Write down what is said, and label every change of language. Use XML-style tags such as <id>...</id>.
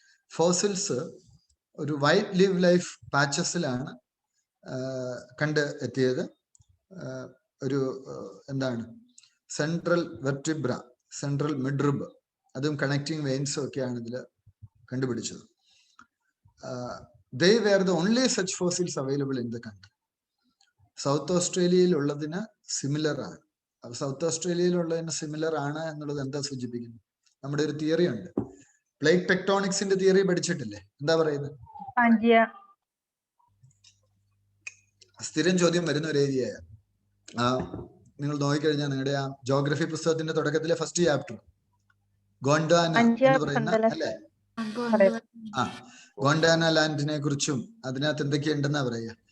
<ml>Fossils ഒരു white live life പാച്ചസിലാണ് കണ്ട് എത്തിയത്. ഒരു എന്താണ്, സെൻട്രൽ വെർട്ടിബ്ര, സെൻട്രൽ മിഡ്രിബ്, അതും കണക്റ്റിംഗ് വെയിൻസും ഒക്കെയാണ് ഇതിൽ കണ്ടുപിടിച്ചത്.</ml> <en>They were the only such fossils available in the country.</en> <ml>South ഓസ്ട്രേലിയയിൽ ഉള്ളതിന് സിമിലർ ആണ്. അപ്പൊ സൗത്ത് ഓസ്ട്രേലിയയിൽ ഉള്ളതിന് സിമിലർ ആണ് എന്നുള്ളത് എന്താ സൂചിപ്പിക്കുന്നത്? നമ്മുടെ ഒരു തിയറി ഉണ്ട്, പ്ലേറ്റ് ടെക്ടോണിക്സിന്റെ തിയറി പഠിച്ചിട്ടില്ലേ? എന്താ പറയുന്നത്? സ്ഥിരം ചോദ്യം വരുന്ന ഒരു ഏരിയയാണ്. നിങ്ങൾ നോക്കിക്കഴിഞ്ഞാൽ നിങ്ങളുടെ ആ ജോഗ്രഫി പുസ്തകത്തിന്റെ തുടക്കത്തിലെ ഫസ്റ്റ് ചാപ്റ്റർ ഗോണ്ടാന എന്ന് പറയുന്ന അല്ലെ, ഗോണ്ടാന ലാൻഡിനെ കുറിച്ചും അതിനകത്ത് എന്തൊക്കെയുണ്ടെന്നാ പറയാ.</ml>